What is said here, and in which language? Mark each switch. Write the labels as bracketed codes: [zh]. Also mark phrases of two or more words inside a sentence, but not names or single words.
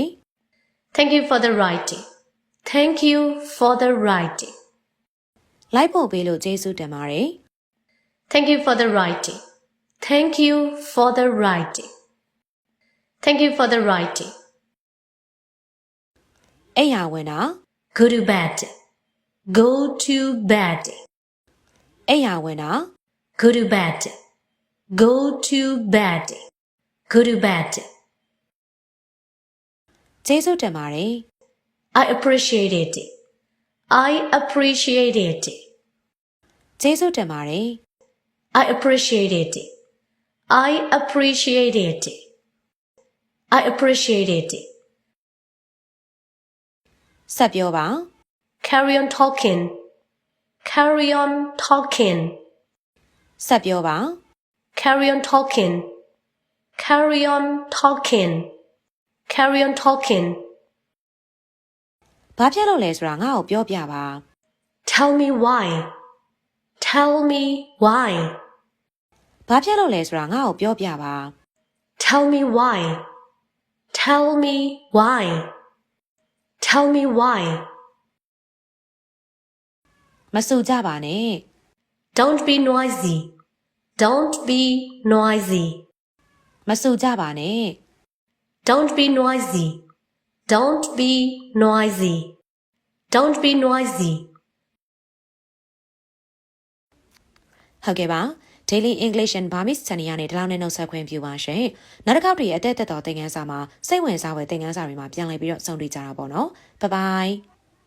[en] Thank you for the writing. Thank you for the writing. [my] လိုက်ဖို့ပေးလို့ကျေးဇူးတင်ပါတယ် [en] Thank you for the writing. Thank you for the writing. Thank you for the writing. [my] အိမ်ရဝင်တာ [en] Go to bed. Go to bed. [my] အိမ်ရဝင်တာ [en] Go to bed. Go to bed. Go to bed. [my] ကျေးဇူးတင်ပါတယ် [en] I appreciate it. I appreciate it. [my] ကျေးဇူးတင်ပါတယ် [en] I appreciate it. I appreciate it. I appreciate it. [my] ဆက်ပြောပါ [en] Carry on talking. Carry on talking. [my] ဆက်ပြောပါ [en] Carry on talking. Carry on talking. Carry on talking. [my] ဘာဖြစ်လို့လဲဆိုတာငါ့ကိုပြောပြပါ [en] Tell me why. Tell me why. [my] ဘာဖြစ်လို့လဲဆိုတာငါ့ကိုပြောပြပါ [en] Tell me why. Tell me why. Tell me why. [my] မဆူကြပါနဲ့ [en] Don't be noisy. Don't be noisy. [my] မဆူကြပါနဲ့ [en] Don't be noisy. Don't be noisy. Don't be noisy. [my] ဟုတ်ကဲ့ပါ Daily English and Burmese ချန်နယ်ကနေဒီလောက်နဲ့နှုတ်ဆက်ခွင့်ပြုပါရှင်နောက်တစ်ခေါက်တည်းအသက်သက်တော်သင်ခန်းစာမှာစိတ်ဝင်စားဖွယ်သင်ခန်းစာတွေမှာပြန်လည်ပြီးတော့ဆုံတွေ့ကြတာပေါ့နော် [en] Bye bye